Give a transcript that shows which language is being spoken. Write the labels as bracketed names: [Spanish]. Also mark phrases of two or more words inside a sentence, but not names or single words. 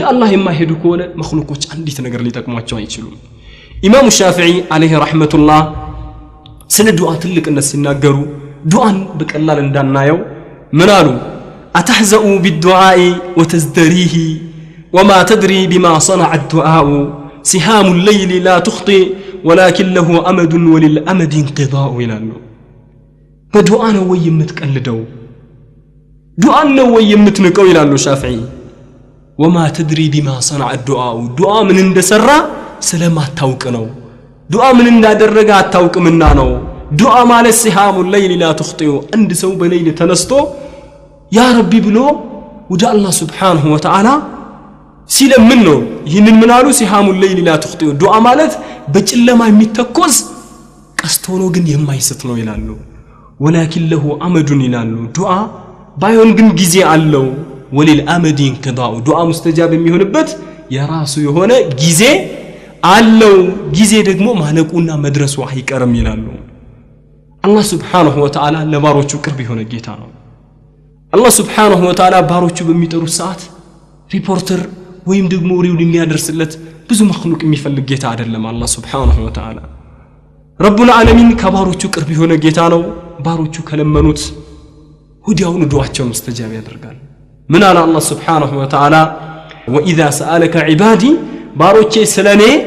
[Amharic] አላህ የማይሄዱ ከሆነ መخلوቆች አንዲት ነገር ሊጠቅሟቸው አይችሉም ኢማሙ ሻፊዒ [Arabic] عليه رحمة الله [Amharic] ስለ ዱዓ ትልቅነት ሲናገሩ ዱዓን በቀላል እንዳናየው ምን አሉ [Arabic] أتهزأ بالدعاء وتزدريه وما تدري بما صنع الدعاء سهام الليل لا تخطئ ولكن له أمد وللأمد انقضاء [Amharic] ይላሉ በዱዓ ነው ወይ የምትቀልደው ዱዓ ነው ወይ የምትንቀው ይላሉ ሻፊዒ [Arabic] وما تدري بما صنع الدعاء دعاء من [Amharic] እንደሰራ ስለማታውቅ ነው ዱዓ ምን እንዳደረገ አታውቅምና ነው ዱዓ ማለት [Arabic] سهام الليل لا تخطئ [Amharic] አንድ ሰው በሌሊት ተነስቶ [Arabic] يا ربي [Amharic] ብሎ ወደ አላህ [Arabic] سبحانه وتعالى [Amharic] ሲለምን ነው ይህንን ምን አሉ [Arabic] سهام الليل لا تخطئ [Amharic] ዱዓ ማለት በጨለማ የሚተኮስ ቀስት ሆኖ ግን የማይስት ነው ይላሉ ولكن [Arabic] له أمد [Amharic] ይላሉ ዱዓ ባይሆን ግን ጊዜ አለው [Arabic] وللأمد انقضاء [Amharic] ዱዓ ሙስተጃብ የሚሆንበት የራሱ የሆነ ጊዜ አለው ጊዜ ደግሞ ማለቁና መድረሱ አይቀርም ይላሉ አላህ [Arabic] سبحانه وتعالى [Amharic] ለባሮቹ ቅርብ የሆነ ጌታ ነው አላህ [Arabic] سبحانه وتعالى [Amharic] ባሮቹ በሚጠሩት ሰዓት ሪፖርተር ወይም ደግሞ ወሬውን የሚያደርስለት ብዙ መخلوቅ የሚፈልግ ጌታ አይደለም አላህ [Arabic] سبحانه وتعالى رب العالمين [Amharic] ከባሮቹ ቅርብ የሆነ ጌታ ነው ባሮቹ ከለመኑት ወዲያውኑ ዱዓቸውን ሙስተጃብ ያደርጋል ምን አለ አላህ [Arabic] سبحانه وتعالى وإذا سألك عبادي [Amharic] ባሮቼ ስለኔ